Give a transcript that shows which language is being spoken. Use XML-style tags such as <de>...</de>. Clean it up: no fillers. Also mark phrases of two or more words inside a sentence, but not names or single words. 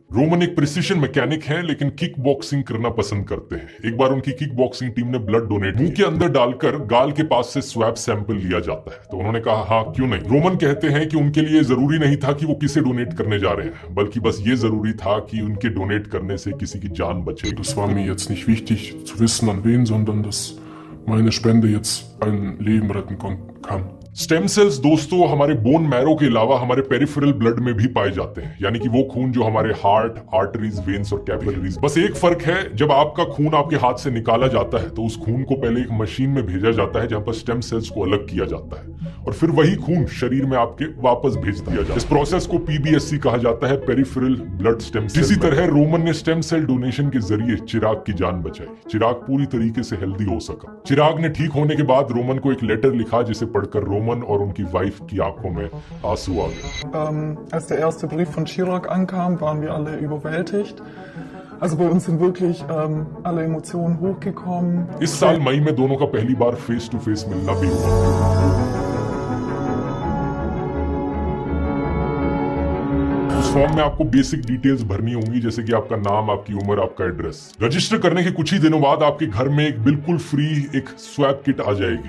<hi>रोमन एक</hi> <en>precision mechanic</en> <hi>हैं लेकिन</hi> <en>kick boxing</en> <hi>करना पसंद करते हैं। एक बार उनकी</hi> <en>kick boxing team</en> <hi>ने</hi> <en>blood donate</en> <hi>मुंह के अंदर डालकर गाल के पास से</hi> <en>swab sample</en> <hi>लिया जाता है, तो उन्होंने कहा हाँ क्यों नहीं। रोमन कहते हैं कि उनके लिए जरूरी नहीं था कि वो किसे डोनेट करने जा रहे हैं, बल्कि बस ये जरूरी था कि उनके डोनेट करने से किसी की जान बचे।</hi> <de>Das war mir jetzt nicht wichtig zu wissen an wen, sondern dass meine Spende jetzt ein Leben retten kann.</de> <en>stem cells</en> <hi>दोस्तों हमारे</hi> <en>bone marrow</en> <hi>के अलावा हमारे</hi> <en>peripheral blood</en> <hi>में भी पाए जाते हैं, यानी कि वो खून जो हमारे</hi> <en>heart, arteries, veins</en> <hi>और कैपिलरीज। बस एक फर्क है, जब आपका खून आपके हाथ से निकाला जाता है तो उस खून को पहले एक मशीन में भेजा जाता है जहां पर</hi> <en>stem cells</en> <hi>को अलग किया जाता है और फिर वही खून शरीर में आपके वापस भेज दिया जाता है। इस प्रोसेस को PBSC कहा जाता है,</hi> <en>peripheral blood stem cell.</en> <hi>इसी तरह रोमन ने</hi> <en>stem cell donation</en> <hi>के जरिए चिराग की जान बचाई। चिराग पूरी तरीके से हेल्दी हो सका। चिराग ने ठीक होने के बाद रोमन को एक लेटर लिखा जिसे पढ़कर रोमन और उनकी वाइफ की आंखों में आंसू आ गए।</hi> <de>Als der erste Brief von Chirag ankam, waren wir alle überwältigt. Also bei uns sind wirklich alle Emotionen hochgekommen.</de> <hi>इस साल मई में दोनों का पहली बार</hi> <en>face to face</en> <hi>मिलना भी हुआ। उस फॉर्म में आपको</hi> <en>basic details</en> <hi>भरनी होंगी, जैसे कि आपका नाम, आपकी उम्र, आपका एड्रेस। रजिस्टर करने के कुछ ही दिनों बाद आपके घर में एक बिल्कुल फ्री एक</hi> <en>swab kit</en> <hi>आ जाएगी।</hi>